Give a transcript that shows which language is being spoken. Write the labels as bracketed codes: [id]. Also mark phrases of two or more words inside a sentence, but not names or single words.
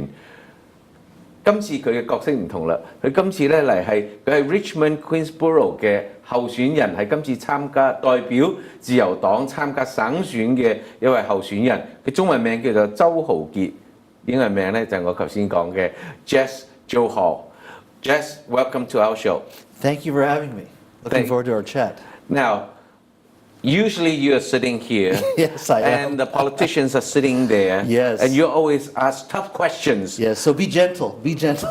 [yue] 今次佢嘅角色唔同啦，佢今次咧嚟係佢係 Richmond-Queensborough 嘅候選人，係今次參加代表自由黨參加省選嘅一位候選人。佢中文名叫做周豪傑，英文名咧就係我頭先講嘅 Johal。 [en] Welcome to our show. Thank you for having me. Looking forward to our chat. Now, usually you are sitting here, Yes, I am. and the politicians are sitting there, Yes. and you always ask tough questions. Yes, so be gentle. Be gentle.